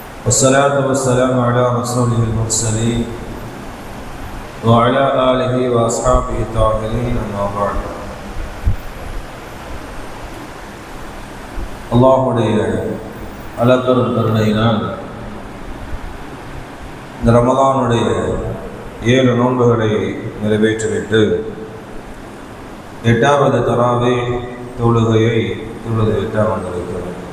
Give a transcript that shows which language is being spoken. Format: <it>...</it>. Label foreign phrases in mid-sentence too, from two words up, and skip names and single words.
<ar>والصلاة والسلام على رسوله المرسلين وعلى آله وأصحابه الطاهرين أما بعد.</ar> <ta>அல்லாஹ்வுடைய அளப்பெரும் கருணையினால் இந்த ரமலானுடைய 7 நோன்புகளை நிறைவேற்றிவிட்டு 8வது தராவீஹ் தொழுகையை தொழுதுவிட்டு அமர்ந்திருக்கிறோம்.</ta>